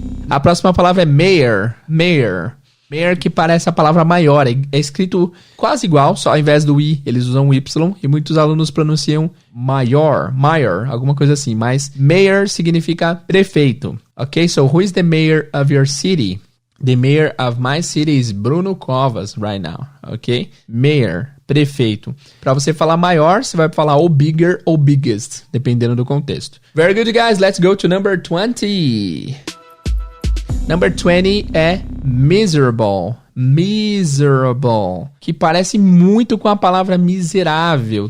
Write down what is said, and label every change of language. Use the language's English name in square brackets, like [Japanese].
[Portuguese] A próxima palavra é mayor. Mayor. Mayor, que parece a palavra maior, é escrito quase igual, só ao invés do I, eles usam o Y, e muitos alunos pronunciam mayor, alguma coisa assim, mas mayor significa prefeito, ok? [English] So, who is the mayor of your city? The mayor of my city is Bruno Covas right now, ok? [Portuguese] Mayor, prefeito. Para você falar maior, você vai falar ou bigger ou biggest, dependendo do contexto. [English] Very good, guys. Let's go to number 20. Number 20 é miserable. [Portuguese] Miserable, que parece muito com a palavra miserável.